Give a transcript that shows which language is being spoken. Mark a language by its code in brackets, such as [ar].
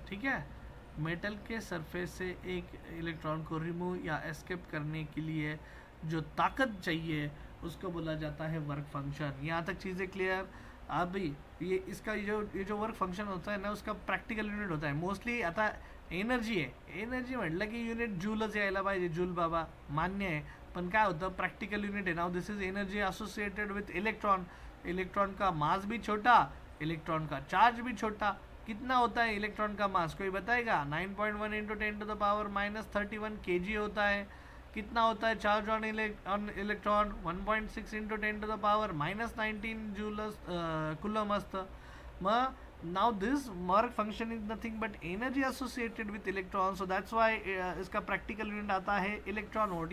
[hi] ठीक है, मेटल के सरफेस से एक इलेक्ट्रॉन को रिमूव या एस्केप करने के लिए जो ताकत चाहिए उसको बोला जाता है वर्क फंक्शन। यहाँ तक चीज़ें क्लियर? अभी ये जो वर्क फंक्शन होता है ना, उसका प्रॅक्टिकल युनिट होता है मोस्टली। [mr] आता एनर्जी आहे, एनर्जी म्हटलं की युनिट जूलच यायला पाहिजे, जूल बाबा मान्य आहे, पण काय होतं प्रॅक्टिकल युनिट है [en] Now this is energy associated with electron. [hi] Electron का मास भी छोटा, इलेक्ट्रॉन का चार्ज भी छोटा। कितना होता है इलेक्ट्रॉन का मास, कोई बताएगा? 9.1 इंटू 10⁻³ kg होता है। कितना होता है charge on electron? [mr] 1.6 into 10⁻⁻19 joule coulomb असतं। [en] मग now this work function is nothing but energy associated with electron, so that's why [hi] इसका practical unit आता है electron volt।